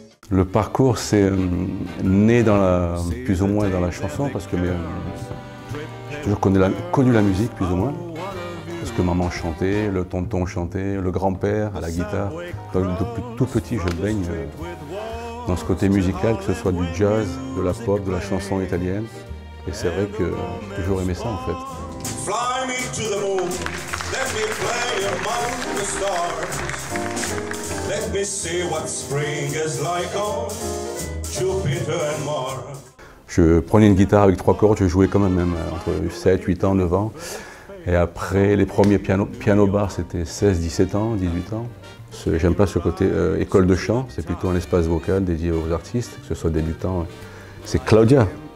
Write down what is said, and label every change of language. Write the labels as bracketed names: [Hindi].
[French] Le parcours, c'est né plus ou moins dans la chanson, parce que j'ai toujours connu la musique, plus ou moins. Parce que maman chantait, le tonton chantait, le grand-père à la guitare. Donc depuis tout petit, je baigne dans ce côté musical, que ce soit du jazz, de la pop, de la chanson italienne. Et c'est vrai que j'ai toujours aimé ça, en fait. [English] Fly me to the moon, let me play among the stars. Let me see what spring is like on Jupiter and Mars. [French] Je prenais une guitare avec 3 cordes, je jouais quand même entre 7, 8 ans, 9 ans. Et après, les premiers piano-bars, c'était 16, 17 ans, 18 ans. J'aime pas ce côté école de chant, c'est plutôt un espace vocal dédié aux artistes, que ce soit débutants. C'est Claudia.